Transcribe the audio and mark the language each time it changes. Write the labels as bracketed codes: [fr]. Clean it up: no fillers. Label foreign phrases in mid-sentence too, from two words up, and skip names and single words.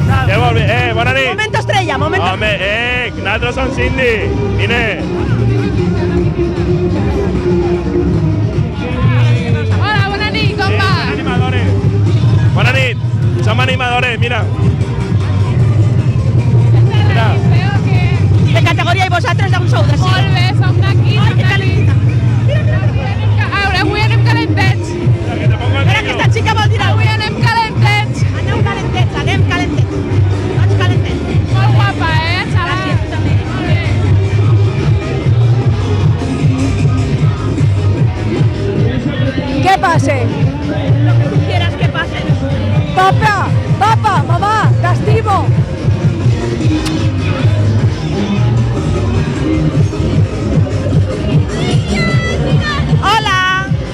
[ca] Què vol dir? Bona nit. [es] Momento estrella, momento... [ca] Home, nosaltres som Cindy. Vine. Hola, bona nit, com va? Animadores. Bona nit. Som animadores, mira. Mira. [es] ¿De categoría y vosotros [ca] d'on sou? [es] De sí? [ca] Molt bé, som d'aquí, som d'aquí. Avui anem calentets. Espera, que esta xica vol dir Avui alguna anem calentets. cosa. Anem calentets. Tots calentets. Molt guapa, xaval? Gràcies, tu també. Molt bé. [es] ¿Qué pase? Lo que tú quieras que pase. [ca] Papá, mamá, te estimo. ¡Hola!